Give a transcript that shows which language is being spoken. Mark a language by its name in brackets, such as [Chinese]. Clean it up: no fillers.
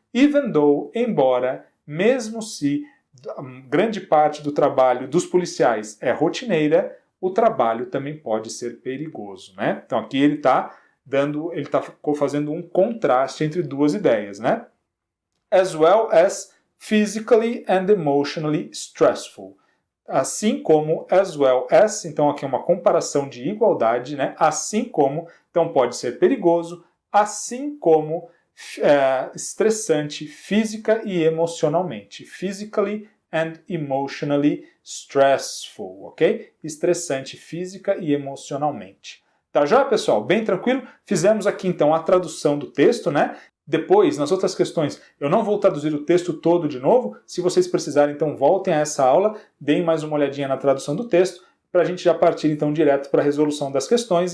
[English] Even though, [Portuguese] embora, mesmo se grande parte do trabalho dos policiais é rotineira, o trabalho também pode ser perigoso, né? Então aqui ele está fazendo um contraste entre duas ideias, né? [English] As well as physically and emotionally stressful. [Portuguese] Assim como [English] as well as, [Portuguese] então aqui é uma comparação de igualdade, né? Assim como, então pode ser perigoso, assim como estressante física e emocionalmente. [English] Physically and emotionally stressful, ok? [Portuguese] Estressante física e emocionalmente. Tá já, pessoal? Bem tranquilo? Fizemos aqui então a tradução do texto, né? Depois, nas outras questões, eu não vou traduzir o texto todo de novo. Se vocês precisarem, então voltem a essa aula, deem mais uma olhadinha na tradução do texto, para a gente já partir então direto para a resolução das questões.